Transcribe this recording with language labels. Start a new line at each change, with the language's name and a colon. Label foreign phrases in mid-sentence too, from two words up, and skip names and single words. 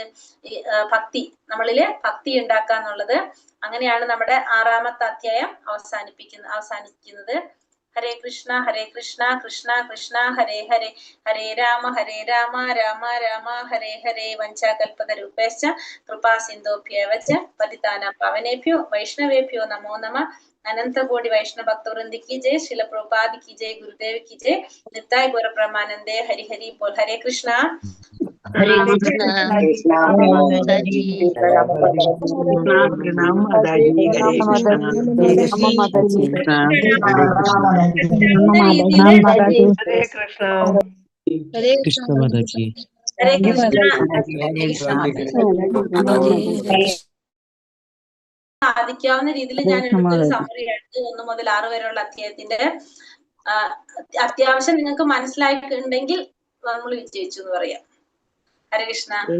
Malayalam: ഈ ഭക്തി, നമ്മളില് ഭക്തി ഉണ്ടാക്കുക എന്നുള്ളത്. അങ്ങനെയാണ് നമ്മുടെ 6ാമത്തെ അധ്യായം അവസാനിക്കുന്നത്.
Sanskrit: ഹരേ കൃഷ്ണ കൃഷ്ണ കൃഷ്ണ ഹരേ ഹരേ, ഹരേ രാമ രാമ രാമ ഹരേ ഹരേ. വഞ്ചാകൽപതരൂപേശ്ച കൃപാ സിന്ധോഭ്യേവച പതിതാനാം പാവനേഭ്യോ വൈഷ്ണവേഭ്യോ നമോ നമഃ.
Hindi: अनंत कोटि वैष्णव भक्तवृंद की जय, श्रील प्रभुपाद की जय, गुरुदेव की जय, नित्याय गौर ब्रह्मानंदे। हरि हरि बोल। हरे कृष्णा। हरे कृष्ण। माताजी प्रणाम माताजी। हरे कृष्ण। हरे कृष्ण। हरे कृष्ण माताजी। हरे कृष्णा।
Malayalam: സാധിക്കാവുന്ന രീതിയിൽ ഞാൻ എടുത്തൊരു സമ്മറി എടുത്ത് 1 മുതൽ 6 വരെയുള്ള അധ്യായത്തിന്റെ അത്യാവശ്യം നിങ്ങൾക്ക് മനസ്സിലായിട്ടുണ്ടെങ്കിൽ നമ്മൾ വിജയിച്ചു എന്ന് പറയാം.